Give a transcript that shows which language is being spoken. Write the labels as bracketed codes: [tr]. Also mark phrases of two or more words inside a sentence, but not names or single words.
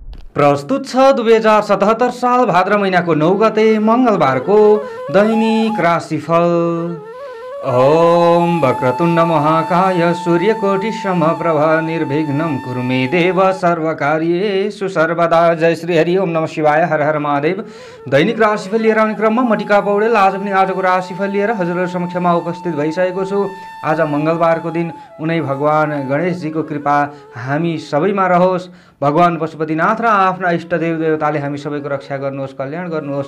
[ne] प्रस्तुत छ 2077 साल भाद्र महिनाको 9 गते मङ्गलबारको दैनिक राशिफल। [sa] ओम वक्रतुण्ड महाकाय सूर्यकोटि समप्रभ निर्विघ्नं कुरु मे देव सर्वकार्येषु सर्वदा। जय श्री हरि ओम नमः शिवाय, हर हर महादेव। [ne] दैनिक राशिफल लिएर आउने क्रममा म टिका पौडेल आज पनि आजको राशिफल लिएर हजुरहरु समक्षमा उपस्थित भइसकेको छु। आज मङ्गलबारको दिन उनै भगवान गणेशजीको कृपा हामी सबैमा रहोस्। भगवान पशुपतिनाथ र आफ्ना इष्टदेव देवताले हामी सबैको रक्षा गर्नुहोस्, कल्याण गर्नुहोस्।